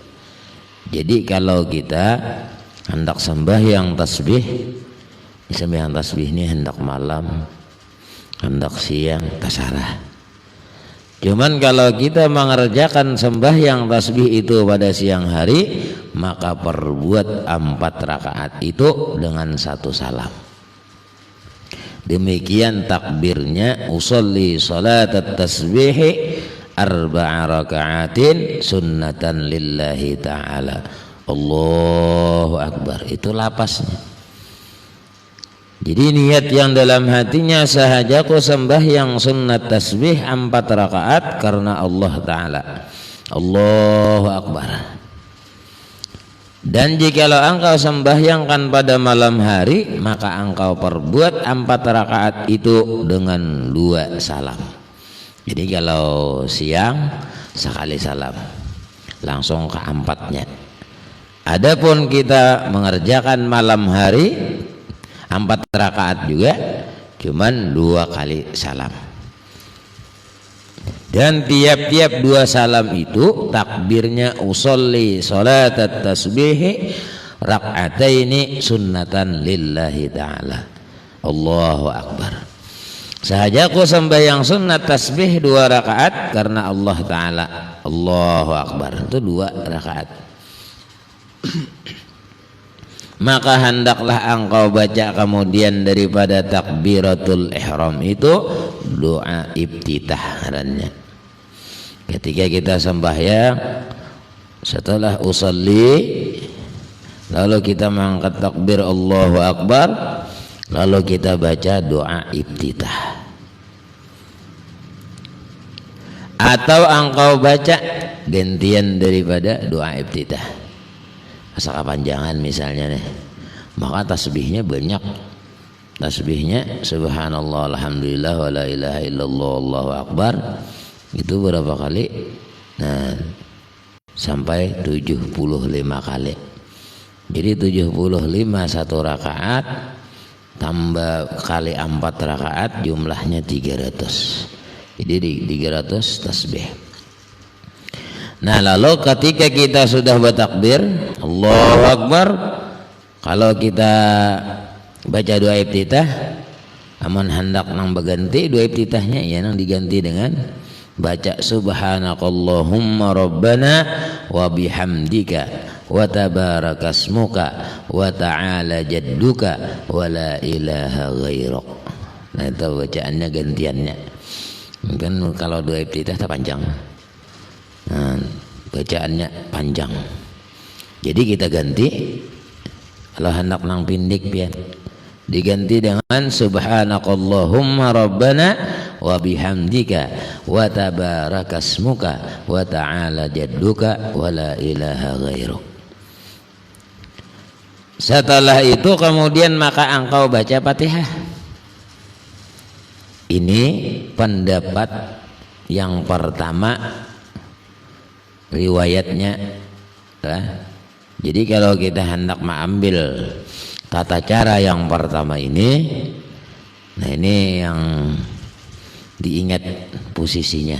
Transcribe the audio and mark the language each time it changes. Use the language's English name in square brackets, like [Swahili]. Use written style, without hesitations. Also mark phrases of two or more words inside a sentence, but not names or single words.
[Indonesian] Jadi kalau kita hendak sembahyang tasbih ini hendak malam, hendak siang, terserah. Cuman kalau kita mengerjakan sembahyang tasbih itu pada siang hari, maka perbuat 4 rakaat itu dengan 1 salam. Demikian takbirnya, [Arabic] أصلي صلاة التسبيح 4 ركعات سنة لله تعالى. الله أكبر, [Indonesian] itu lapasnya. Jadi niat yang dalam hatinya, sahajaku sembahyang sunnat tasbih 4 rakaat karena Allah Ta'ala. [Arabic] الله أكبر. [Indonesian] Dan jikalau engkau sembahyangkan pada malam hari, maka engkau perbuat 4 rakaat itu dengan 2 salam. Jadi kalau siang sekali salam, langsung ke 4-nya. Adapun kita mengerjakan malam hari, 4 rakaat juga cuman 2 kali salam. Dan tiap-tiap 2 salam itu takbirnya [Arabic] أصلي صلاة التسبيح ركعتين سنة لله تعالى. الله أكبر. [Indonesian] Sahajaku sembahyang sunat tasbih 2 rakaat karena Allah Ta'ala. [Arabic] الله أكبر. [Indonesian] Itu 2 rakaat. Maka hendaklah engkau baca kemudian daripada takbiratul ihram itu doa iftitah ngarannya. Ketika kita sembahyang setelah usolli lalu kita mengangkat takbir Allahu akbar, lalu kita baca doa iftitah. Atau engkau baca gantian daripada doa iftitah. Asal kepanjangan misalnya nih, maka tasbihnya banyak. [Arabic] Tasbihnya سبحان الله الحمد لله ولا إله إلا الله الله أكبر. [Indonesian] Itu berapa kali? Nah, sampai 75 kali. Jadi 75 1 rakaat tambah kali 4 rakaat jumlahnya 300. Jadi 300 tasbih. Nah, lalu ketika kita sudah bertakbir [Arabic] الله أكبر, [Banjar] kalau kita baca doa iftitah aman hendak nang berganti doa iftitahnya ya nang diganti dengan baca [Arabic] سبحانك اللهم ربنا وبحمدك وتبارك اسمك وتعالى جدك ولا إله غيرك. [Indonesian] Nah, itu bacaannya gantiannya. Mungkin kalau doa iftitah tak panjang. Nah, bacaannya panjang. [Banjar] Jadi kita ganti kalau hendak nang pindik pian diganti dengan [Arabic] سبحانك اللهم ربنا وبحمدك وتبارك اسمك وتعالى جدك ولا إله غيرك. [Indonesian] Setelah itu kemudian maka engkau baca Fatihah. Ini pendapat yang pertama riwayatnya ya. Jadi kalau kita hendak mengambil tata cara yang pertama ini, nah ini yang diingat posisinya.